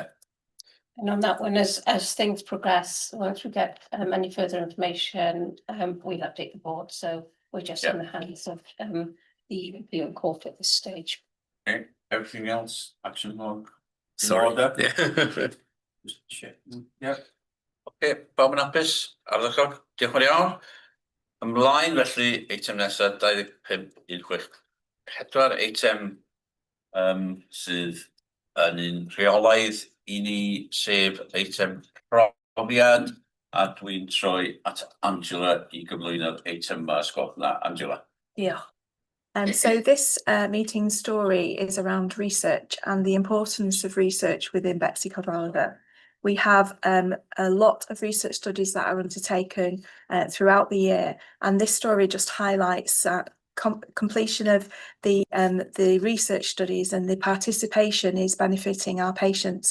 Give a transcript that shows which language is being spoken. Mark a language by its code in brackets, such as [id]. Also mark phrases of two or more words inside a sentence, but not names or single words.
[en] And on that one, as things progress, once we get any further information, we'll update the board. So we're just in the hands of the appeal court at this stage. Okay. Everything else, action log. Sorry. Just check. Yeah. [cy] Okay. Bob yn hapus. Ardderchog. Diolch yn iawn. Ymlaen felly, eitem nesaf 2516. Eitem sydd yn un rheolaidd i ni, sef eitem profiad, a dwi'n troi at Angela i gyflwyno'r eitem yma, os gwelwch na, Angela. [en] Yeah. So this meeting story is around research and the importance of research within Betsy Cadwaladr. We have a lot of research studies that are undertaken throughout the year, and this story just highlights completion of the research studies, and the participation is benefiting our patients.